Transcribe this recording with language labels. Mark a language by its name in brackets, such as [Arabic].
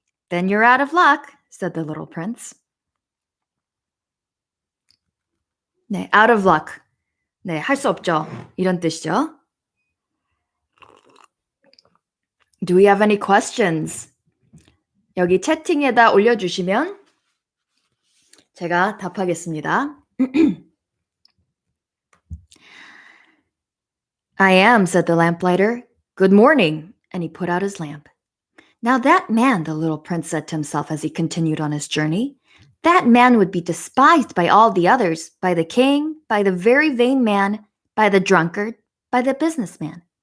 [English] Then you're out of luck, said the little prince. [Korean] 네, [English] out of luck. [Korean] 네, 할 수 없죠. 이런 뜻이죠. [English] Do we have any questions? [Korean] 여기 채팅에다 올려주시면 제가 답하겠습니다. [English] I am, said the lamplighter. Good morning. And he put out his lamp. Now that man, the little prince said to himself as he continued on his journey, that man would be despised by all the others, by the king, by the very vain man, by the drunkard, by the businessman.